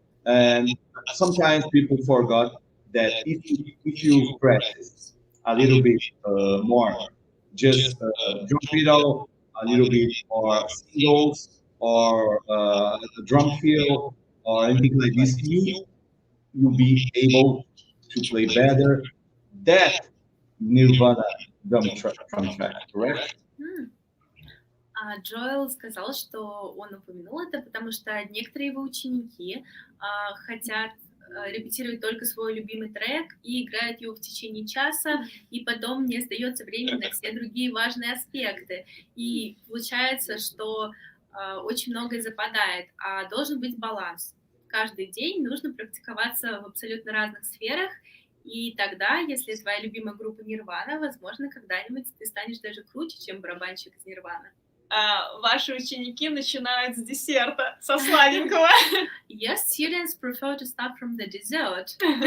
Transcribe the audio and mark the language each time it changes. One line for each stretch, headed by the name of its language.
English: And sometimes people forgot that if you practice a little bit more, just drum pedal, a little bit more singles or drum fill or anything like this, you'll be able to play better that Nirvana drum track, correct?
Russian: Джоэл сказал, что он упомянул это, потому что некоторые его ученики хотят репетировать только свой любимый трек и играют его в течение часа, и потом не остается времени на все другие важные аспекты. И получается, что очень многое западает, а должен быть баланс. Каждый день нужно практиковаться в абсолютно разных сферах, и тогда, если твоя любимая группа Нирвана, возможно, когда-нибудь ты станешь даже круче, чем барабанщик из Нирваны. Ваши ученики начинают с десерта, со сладенького.
English: Your students prefer to start from the dessert.